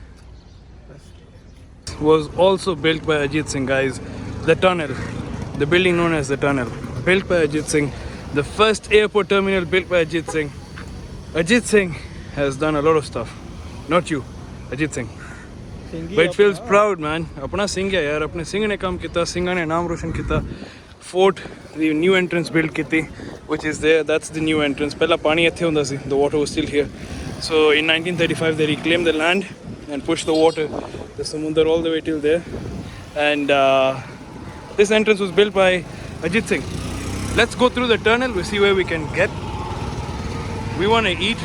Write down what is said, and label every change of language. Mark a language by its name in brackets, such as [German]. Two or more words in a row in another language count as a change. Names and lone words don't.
[English] Was also built by Ajit Singh, guys. The tunnel, the building known as the tunnel, built by Ajit Singh. The first airport terminal built by Ajit Singh. Ajit Singh has done a lot of stuff. Not you, Ajit Singh. But it feels proud, man. [Punjabi] ਆਪਣਾ ਸਿੰਘ ਹੈ ਯਾਰ। ਆਪਣੇ ਸਿੰਘ ਨੇ ਕੰਮ ਕੀਤਾ. ਸਿੰਘ ਨੇ ਨਾਮ ਰੋਸ਼ਨ ਕੀਤਾ. [English] Fort, the new entrance built kiti, which is there. That's the new entrance. [Punjabi] ਪਹਿਲਾਂ ਪਾਣੀ ਇੱਥੇ ਹੁੰਦਾ ਸੀ. [English] The water was still here. So in 1935 they reclaimed the land and pushed the water, the samundar, all the way till there. And this entrance was built by Ajit Singh. Let's go through the tunnel. We'll see where we can get. We want to eat.